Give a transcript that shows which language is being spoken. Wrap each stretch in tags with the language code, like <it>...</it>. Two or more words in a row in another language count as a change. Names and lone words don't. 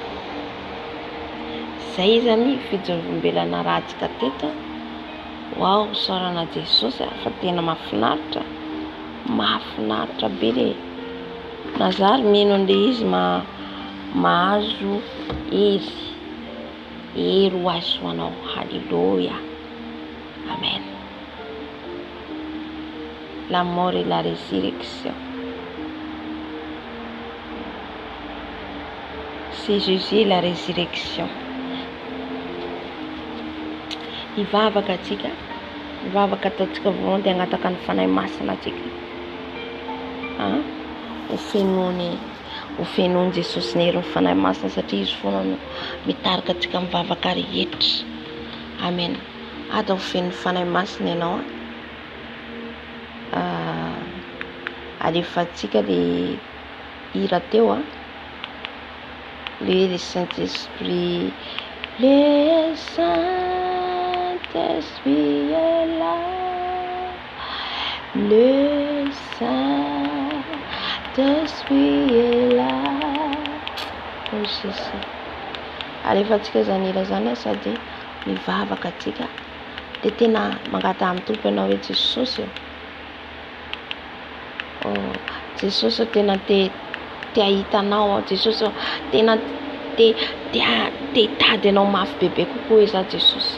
<mg>Zay zany fijerombelana ratsika teto. Wow, sorana Jesosy fa tena mahafinaritra. Mahafinaritra be le Nazary mino an'ilay izy mahazo hery ho azo anao. Alléluia. Amen.</mg> <fr>La mort et la résurrection. C'est Jésus la résurrection.</fr> <mg>Hivavaka atsika, hivavaka ataontsika voalohany dia hangataka ny fanahy masina atsika. Ho fenoiny Jesosy ny herin'ny fanahy masina satria izy foana no mitarika atsika mivavaka rehetra. Amen. Ata ho fenoiny fanahy masina ianao. Alefatsika le hira teo</mg> <fr>le Saint-Esprit, le Saint-Esprit est là, le Saint-Esprit est là.</fr> <mg>Oh Jésus. Alefatsika zany hira zany sady mivavaka atsika de tena mangata amin'ny tompo ianao hoe Jesosy. Oh, Jesosy tena te ahitanao, Jesosy tena te hitady anao mafy bebe kokoa iza Jesosy.</mg>